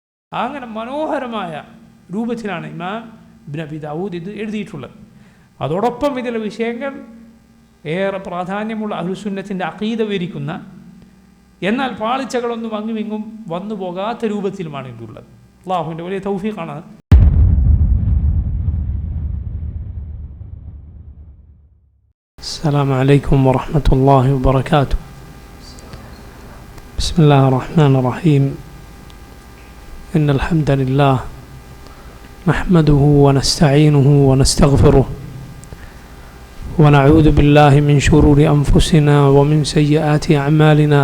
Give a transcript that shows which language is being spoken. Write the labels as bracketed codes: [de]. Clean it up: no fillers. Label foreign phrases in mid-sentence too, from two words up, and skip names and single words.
[ml] അങ്ങനെ മനോഹരമായ രൂപത്തിലാണ് ഇമാം ഇബ്നു അബീ ദാവൂദ് ഇത് എഴുതിയിട്ടുള്ളത്. അതോടൊപ്പം ഇതിലെ വിഷയങ്ങൾ ഏറെ പ്രാധാന്യമുള്ള അഹ്ലുസുന്നത്തിൻ്റെ അഖീദ വിവരിക്കുന്ന, എന്നാൽ പാളിച്ചകളൊന്നും അങ്ങുമിങ്ങും വന്നു പോകാത്ത രൂപത്തിലുമാണ് ഇതുള്ളത്. അള്ളാഹുവിൻ്റെ വലിയ തൗഫീഖാണ്. [ar] السلام عليكم ورحمة الله وبركاته. بسم الله الرحمن الرحيم. إن الحمد لله نحمده ونستعينه ونستغفره ونعوذ بالله من شرور أنفسنا ومن سيئات أعمالنا.